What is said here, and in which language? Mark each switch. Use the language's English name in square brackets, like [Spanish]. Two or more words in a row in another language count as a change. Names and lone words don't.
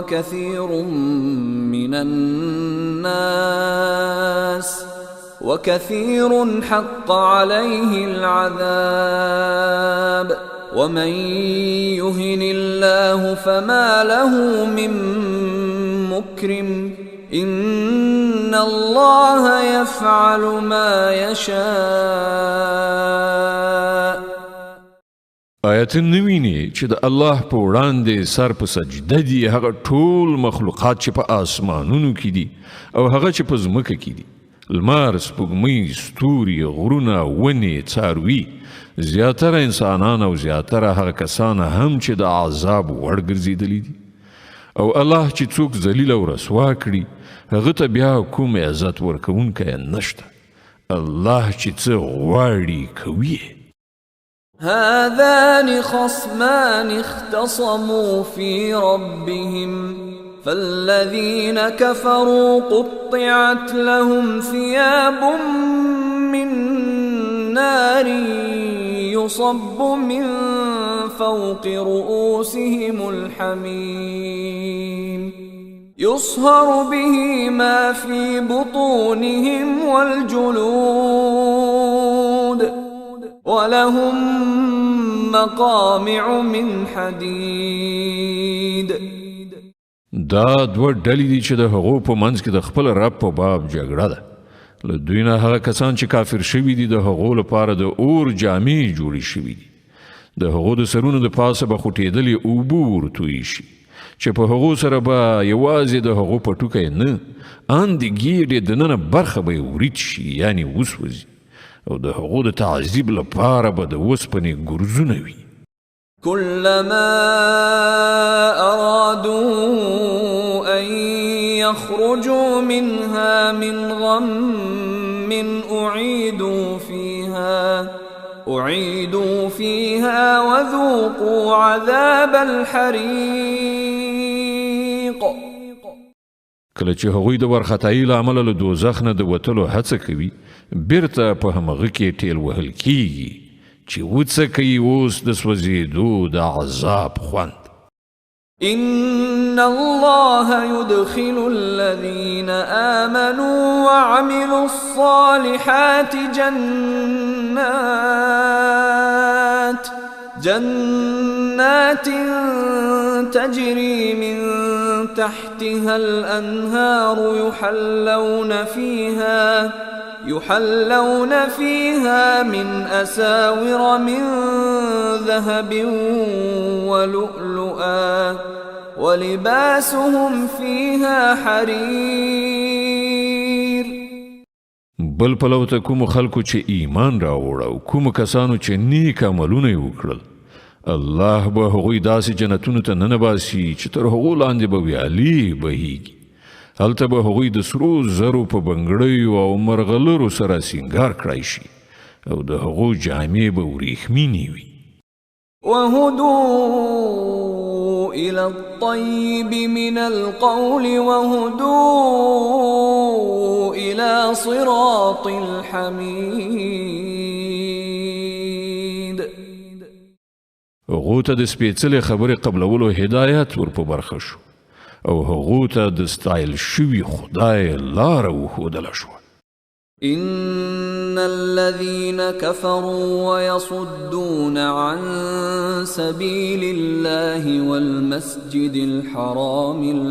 [Arabic] وكثير حق عليه العذاب ومن يهن الله فما له من مكرم إن الله يفعل ما يشاء. [Pashto] آیت نویني چې د الله په وړاندې سر په سجده دي هغه ټول مخلوقات چې په آسمانونو کې دي او هغه چې په ځمکه کې دي، لمر، سپوږمۍ، ستوري، غرونه، ونې، څاروي، زیاتره انسانان او زیاتره هغه کسان هم چې د عذاب وړ ګرځېدلي دي. او الله چې څوک ذلیل او رسوا کړي هغه ته بیا کوم عزت ورکوونکی نشته. الله چې څه غواړي کوي. [Arabic] هذان خصمان اختصموا في ربهم فالذين كفروا قطعت لهم ثياب من نار يصب من فوق رؤوسهم الحميم يصهر به ما في بطونهم والجلود ولهم مقامع من حديد. [Pashto] دا دوه ډلې دي چې د هغو په منځ کې د خپل رب په باب جګړه ده. له دوی نه هغه کسان چې کافر شوي دي د هغو لپاره د اور جامې جوړې شوي دي. د هغو د سرونو د پاسه به خوټېدلې اوبه ورتوی شي چې په هغو سره به یوازې د هغو پټوکی نه ان د ګیډې دننه برخه به یې ورید شي، یعنې وسوځي، او د هغو د تعذیب لپاره به د اوسپنې ګرزونه وي. [Arabic] كلما أرادوا أن يخرجوا منها من غم أعيدوا فيها وذوقوا عذاب الحريق. [Pashto] کله چې هغوی د ورختایي له امله له دوزخ نه د وتلو هڅه کوي، بیرته په همغه کې ټیل وهل کیږي چې وڅکي اوس د سوځېدو د عذاب خوند. [Arabic] إن الله يدخل الذين آمنوا وعملوا الصالحات جنات تجري من تحتها الأنهار يحلون فيها من أساور من ذهب ولؤلؤا ولباسهم فيها حرير. [Pashto] بل پلو ته کوم خلکو چې ایمان راوړ او کوم کسانو چې نیک عملونه وکړل، الله به هغوی داسې جنتونو ته ننباسي چې تر هغو لاندې به ویالې بهیږي. هلته به هغوی د سرو زرو په بنګړیو او مرغلرو سره سینګار کړای شي او د هغو جامې به وریښمینې وي. [Arabic] وهدوا إلى الطيب من القول وهدوا إلى صراط الحميد. [Pashto] هغو ته د سپېڅلې خبرې قبلولو هدایت ور په برخه شو او هغو ته د ستایل شوي خدای لاره وښودله شوه. [Arabic] إن الذين كفروا ويصدون عن سبيل الله والمسجد الحرام